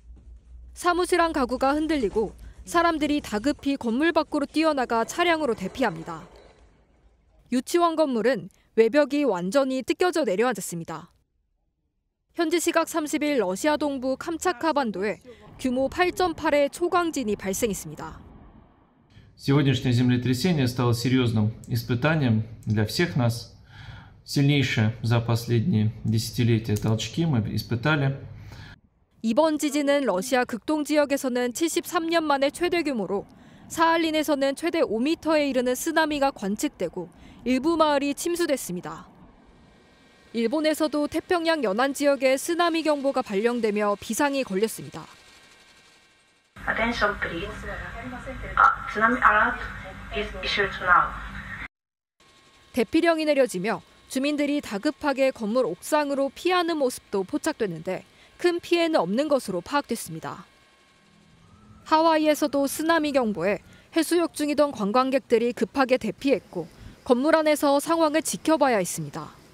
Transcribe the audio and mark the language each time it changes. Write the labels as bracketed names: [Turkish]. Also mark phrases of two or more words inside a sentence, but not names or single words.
[Korean] 사무실 안 가구가 흔들리고 사람들이 다급히 건물 밖으로 뛰어나가 차량으로 대피합니다. 유치원 건물은 외벽이 완전히 뜯겨져 내려앉았습니다. 현지 시각 30일 러시아 동부 캄차카 반도에 규모 8.8의 초강진이 발생했습니다. [Russian] Сегодняшнее землетрясение стало серьезным испытанием для всех нас. сильнейшие за последние десятилетия толчки мы испытали. [Korean] 이번 지진은 러시아 극동 지역에서는 73년 만에 최대 규모로 사할린에서는 최대 5m에 이르는 쓰나미가 관측되고 일부 마을이 침수됐습니다. 일본에서도 태평양 연안 지역에 쓰나미 경보가 발령되며 비상이 걸렸습니다. [English] Attention please. Tsunami alert is issued now. [Korean] 대피령이 내려지며 주민들이 다급하게 건물 옥상으로 피하는 모습도 포착됐는데 큰 피해는 없는 것으로 파악됐습니다. 하와이에서도 쓰나미 경보에 해수욕 중이던 관광객들이 급하게 대피했고 건물 안에서 상황을 지켜봐야 했습니다.